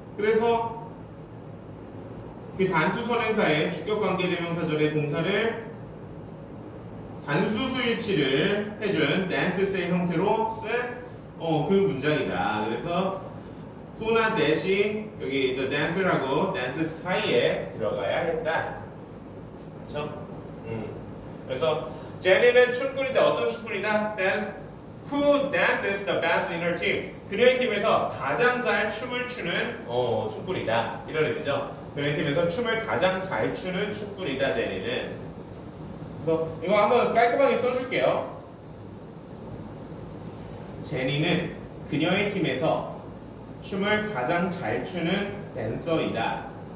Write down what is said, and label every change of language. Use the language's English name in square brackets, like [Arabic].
[Korean] 그래서 그 단수 선행사의 주격 관계대명사절의 동사를 단수 수일치를 해준 dances의 형태로 쓴 그 문장이다. 그래서 who나 that이 여기 the dancer하고 dances 사이에 들어가야 했다. 그렇죠? 그래서 제니는 춤꾼인데 어떤 춤꾼이다? [English] Then who dances the best in her team? [Korean] 그녀의 팀에서 가장 잘 춤을 추는 춤꾼이다. 이런 의미죠. 그녀의 팀에서 춤을 가장 잘 추는 춤꾼이다. 제니는. 그래서 이거 한번 깔끔하게 써줄게요. 제니는 그녀의 팀에서 춤을 가장 잘 추는 댄서이다.